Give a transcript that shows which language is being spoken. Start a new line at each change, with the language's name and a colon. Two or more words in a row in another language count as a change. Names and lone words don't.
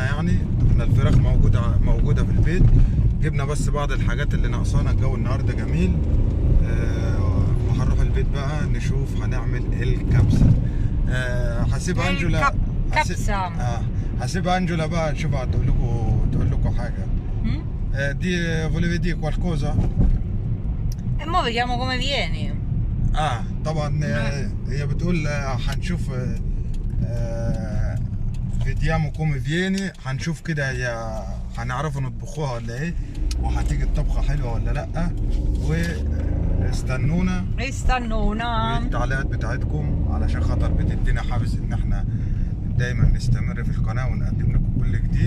Arabic: يعني احنا الفراخ موجودة في البيت، جبنا بس بعض الحاجات اللي ناقصانا. الجو النهاردة جميل. وهنروح البيت بقى نشوف هنعمل الكبسة. هسيب انجولا كبسة. هسيب انجولا بقى نشوف تقول لكم حاجة.
Italian: دي volevi dire qualcosa؟ E mo vediamo come vieni.
Arabic: طبعا هي بتقول هنشوف
Italian: vediamo come vieni,
Arabic: هنشوف كده هي هنعرفوا نطبخوها ولا ايه، وهتيجي الطبخة حلوة ولا لأ. واستنونا والتعليقات بتاعتكم علشان خاطر بتدينا حافز ان احنا دايما نستمر في القناة ونقدم لكم كل جديد.